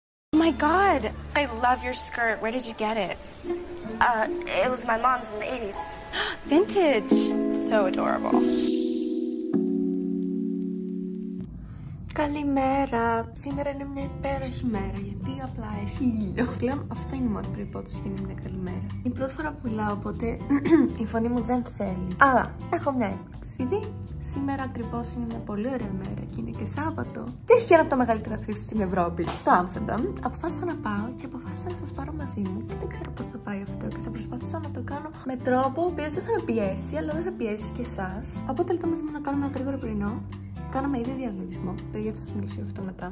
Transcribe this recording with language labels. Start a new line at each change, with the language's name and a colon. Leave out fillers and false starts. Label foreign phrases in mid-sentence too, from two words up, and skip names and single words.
English: Oh my god, I love your skirt. Where did you get it? It was my mom's in the 80s. Vintage. So adorable.
Greek: Καλημέρα! Σήμερα είναι μια υπέροχη μέρα γιατί απλά έχει ήλιο. Πλέον αυτό είναι η μόνη προϋπόθεση για να είναι μια καλή μέρα. Είναι η πρώτη φορά που μιλάω, οπότε η φωνή μου δεν θέλει. Αλλά έχω μια έκπληξη. Επειδή σήμερα ακριβώς είναι μια πολύ ωραία μέρα και είναι και Σάββατο και έχει ένα από τα μεγαλύτερα thrift στην Ευρώπη, στο Άμστερνταμ, αποφάσισα να πάω και αποφάσισα να σας πάρω μαζί μου. Και δεν ξέρω πώς θα πάει αυτό και θα προσπαθήσω να το κάνω με τρόπο ο οποίος δεν θα με πιέσει, αλλά δεν θα πιέσει και εσάς. Οπότε έλθω μαζί μου να κάνουμε ένα γρήγορο πρωινό. Κάναμε ήδη διαλογισμό. Παιδιά, θα σας μιλήσω γι' αυτό μετά.